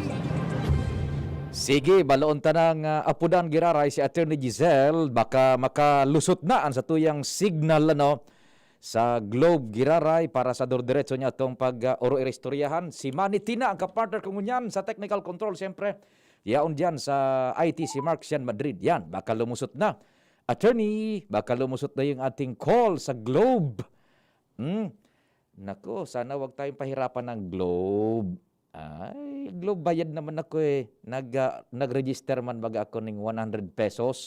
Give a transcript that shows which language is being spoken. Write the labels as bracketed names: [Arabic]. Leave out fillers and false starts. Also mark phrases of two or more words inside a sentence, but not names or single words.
[Bikol] Sige, baloon tanang apudan giraray si Attorney Giselle, baka makalusot na ang sa tuyang signal sa Globe giraray para sa diretso niya itong pag-oro-irestoryahan. Si Manny Tina ang kapartner ko ngunyan sa technical control, siyempre. Yaon dyan sa IT si Mark Sian Madrid. Yan, baka lumusot na. [Filipino] Attorney, baka lumusot na yung ating call sa Globe. Nako, sana wag tayong pahirapan ng Globe. Ay, Globe bayad naman ako eh. Nag-register man baga ako ng 100 pesos.